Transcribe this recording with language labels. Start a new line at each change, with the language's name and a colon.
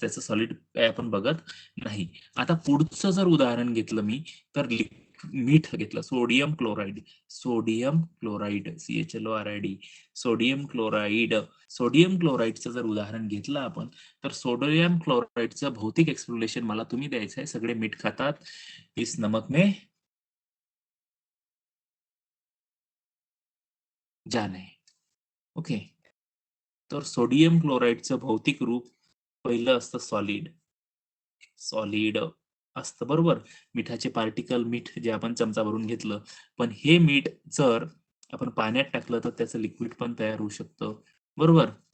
Marathi: त्याचं सॉलिड काय आपण बघत नाही. आता पुढचं जर उदाहरण घेतलं मी, तर मीठ घेतलं, sodium chloride. Sodium chloride, CHLORID, sodium chloride. Sodium क्लोराईडचं जर उदाहरण घेतलं आपण, तर सोडियम क्लोराईडचं भौतिक एक्सप्लोरेशन मला तुम्ही द्यायचं आहे. सगळे मीठ खातात,
Hindi: इस नमक में जान है.
English: Okay.
Marathi: तर सोडियम क्लोराईडचं भौतिक रूप पहिलं असतं सॉलिड. सॉलिड असतं, बरोबर. मिठाचे पार्टिकल, मीठ जे आपण चमचा भरून घेतलं, पण हे मीठ जर आपण पाण्यात टाकलं तर त्याचं लिक्विड पण तयार होऊ शकतं, बरोबर.